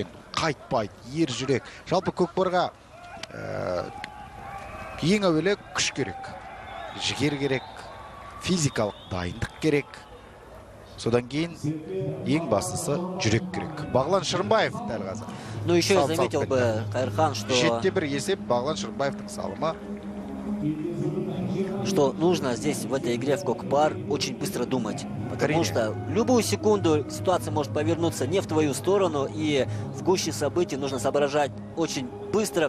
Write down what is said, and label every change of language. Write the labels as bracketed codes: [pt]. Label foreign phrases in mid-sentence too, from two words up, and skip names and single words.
[kk] Қайтпайды, ер жүрек. Жалпы көкпарға ең әуелі күш керек, жігер керек, физикалық дайындық керек. Содан кейін ең бастысы жүрек керек. Бағлан Шырынбаев дәл қазір. [ru] Ну еще я заметил бы, Кайырхан, что [kk] 7-1 есеп Бағлан Шырынбаевтың салымы. [ru] Что нужно здесь в этой игре в кокпар очень быстро думать. Потому что любую секунду ситуация может повернуться не в твою сторону, и в гуще событий нужно соображать очень быстро.